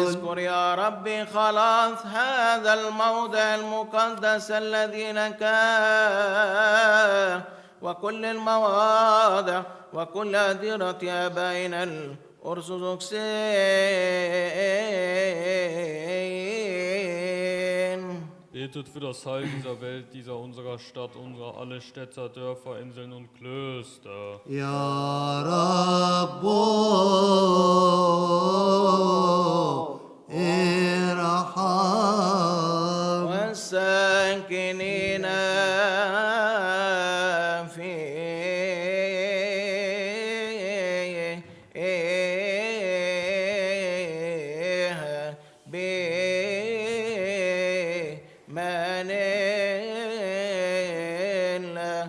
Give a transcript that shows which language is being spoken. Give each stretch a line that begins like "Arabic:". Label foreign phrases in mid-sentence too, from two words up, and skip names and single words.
Arabic: اذكر يا ربي خلاص هذا الموضع المقدس الذي لك وكل المواضع وكل أديرة آبائنا الأرثوذكسيين.
German: Betet für das Heil dieser Welt, dieser unserer Stadt, unserer alle Städter, Dörfer, Inseln und Klöster.
Arabic: يا رب ارحم والساكنين فيها بمن الله.